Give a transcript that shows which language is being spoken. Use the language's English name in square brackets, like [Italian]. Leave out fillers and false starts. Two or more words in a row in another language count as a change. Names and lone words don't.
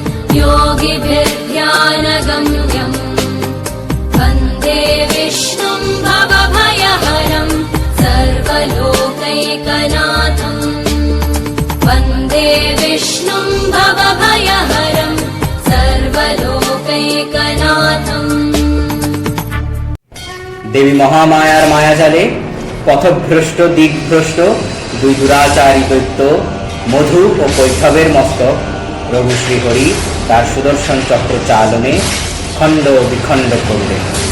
[Sanskrit] योगिभिर्ध्यानगम्यं वन्दे विष्णुं भवभयहरं सर्वलोकैकनाथं वन्दे विष्णुं भवभयहरं सर्वलोकैकनाथम्। [Bangla] দেবী মহামায়ার মায়াজালে পথভ্রষ্ট দিকভ্রষ্ট দুই দুরাচারী দৈত্য মধু ও কৈঠবের মস্তক প্রভু শ্রীহরি তার সুদর্শন চক্র চালনে খণ্ড বিখণ্ড করলেন।